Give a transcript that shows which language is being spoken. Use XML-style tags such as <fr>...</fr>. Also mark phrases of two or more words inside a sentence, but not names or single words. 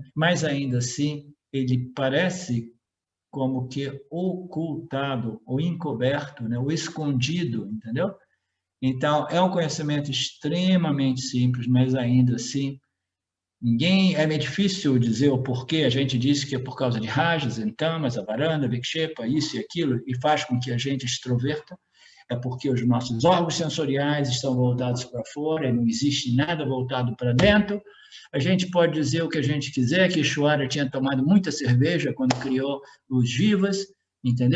<pt>Mas ainda assim ele parece como que ocultado, ou encoberto, né, ou escondido, entendeu? Então, é um conhecimento extremamente simples, mas ainda assim, é meio difícil dizer o porquê. A gente diz que é por causa de rajas, tamas, avarana, vikshepa, isso e aquilo, e faz com que a gente extroverta. É porque os nossos órgãos sensoriais estão voltados para fora, e não existe nada voltado para dentro. A gente pode dizer o que a gente quiser, que Ishvara tinha tomado muita cerveja quando criou os jivas, entendeu?</pt>